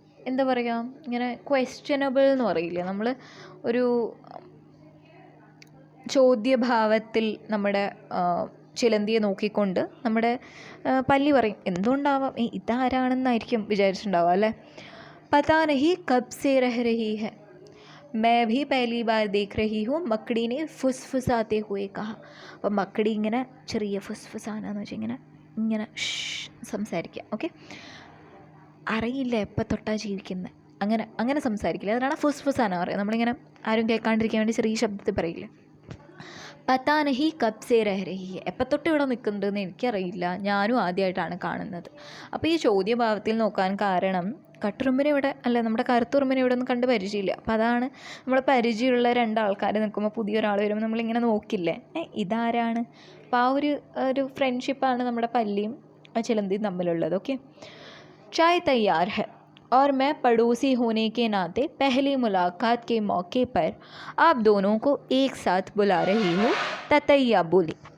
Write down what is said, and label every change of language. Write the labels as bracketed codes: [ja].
[ml] എന്താ പറയുക, ഇങ്ങനെ ക്വസ്റ്റ്യനബിൾ എന്ന് പറയില്ലേ, നമ്മൾ ഒരു ചോദ്യഭാവത്തിൽ നമ്മുടെ ചിലന്തിയെ നോക്കിക്കൊണ്ട് നമ്മുടെ പല്ലി പറയും, എന്തുകൊണ്ടാവാം, ഇതാരാണെന്നായിരിക്കും വിചാരിച്ചിട്ടുണ്ടാവുക അല്ലേ. [hi] പതാ നഹി കബ് സേ രഹ രഹി ഹൈ, मैं भी पहली बार देख रही हूँ, मकड़ी ने फुसफुसाते हुए कहा. [ml] അപ്പോൾ മക്കടി ഇങ്ങനെ ചെറിയ ഫുസ്ഫുസാനാന്ന് വെച്ചാൽ ഇങ്ങനെ ഇങ്ങനെ സംസാരിക്കുക. ഓക്കെ, അറിയില്ല എപ്പോൾ തൊട്ടാ ജീവിക്കുന്നത്, അങ്ങനെ സംസാരിക്കില്ല. അതിനാണ് ഫുസ്ഫുസാന പറയുക. നമ്മളിങ്ങനെ ആരും കേൾക്കാണ്ടിരിക്കാൻ വേണ്ടി ചെറിയ ശബ്ദത്തിൽ പറയില്ല. [hi] പത്താ നഹി കബ് സേ രഹ രഹി ഹൈ, [ml] എപ്പോൾ തൊട്ട് ഇവിടെ നിൽക്കുന്നുണ്ടെന്ന് എനിക്കറിയില്ല, ഞാനും ആദ്യമായിട്ടാണ് കാണുന്നത്. അപ്പോൾ ഈ ചോദ്യഭാവത്തിൽ നോക്കാൻ കാരണം കട്ടുറുമ്പിനെ ഇവിടെ അല്ല, നമ്മുടെ കറുത്തുറുമ്പിനെ ഇവിടെ ഒന്നും കണ്ട് പരിചയമില്ല. അപ്പോൾ അതാണ് നമ്മൾ പരിചയമുള്ള രണ്ടാൾക്കാർ നിൽക്കുമ്പോൾ പുതിയൊരാൾ വരുമ്പോൾ നമ്മളിങ്ങനെ നോക്കില്ലേ, ഇതാരാണ്. അപ്പോൾ ആ ഒരു ഫ്രണ്ട്ഷിപ്പാണ് നമ്മുടെ പല്ലിയും ചിലന്തിയും തമ്മിലുള്ളത്. ഓക്കെ, [hi] चाय तैयार है और मैं पड़ोसी होने के नाते पहली मुलाकात के मौके पर आप दोनों को एक साथ बुला रही हूँ, [ml] തത്തയ്യ [hi] बोली.